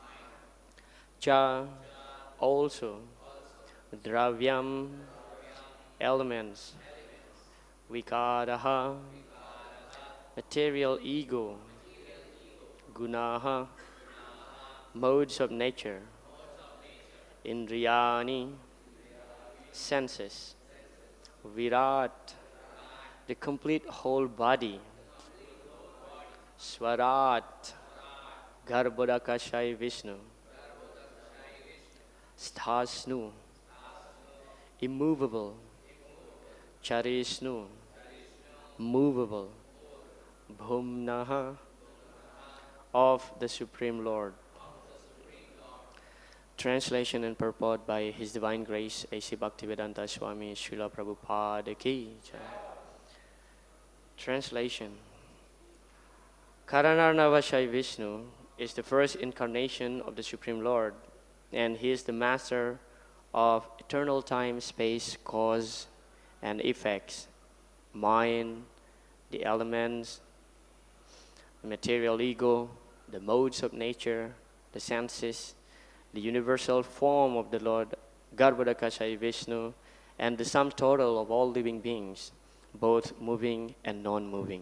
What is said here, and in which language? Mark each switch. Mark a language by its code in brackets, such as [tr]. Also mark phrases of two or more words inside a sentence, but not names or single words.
[en] also, dravyam, elements, vikāraḥ, material ego, guṇaḥ, modes of nature, indriyāṇi, senses, virāṭ, the complete whole body, [sa] svarāṭ, Garbhodakaśāyī Viṣṇu, sthāsnu, [en] immovable, cariṣṇu, movable, bhūmnaḥ of the Supreme Lord. Translation and purport by His Divine Grace A.C. Bhaktivedanta Swami Srila Prabhupada [hi] Ki Jai. [en] Translation. Kāraṇārṇavaśāyī Viṣṇu is the first incarnation of the Supreme Lord, and He is the master of eternal time, space, cause and effects, mind, the elements, the material ego, the modes of nature, the senses, the universal form of the Lord, Garbhodakaśāyī Viṣṇu, and the sum total of all living beings, both moving and non-moving.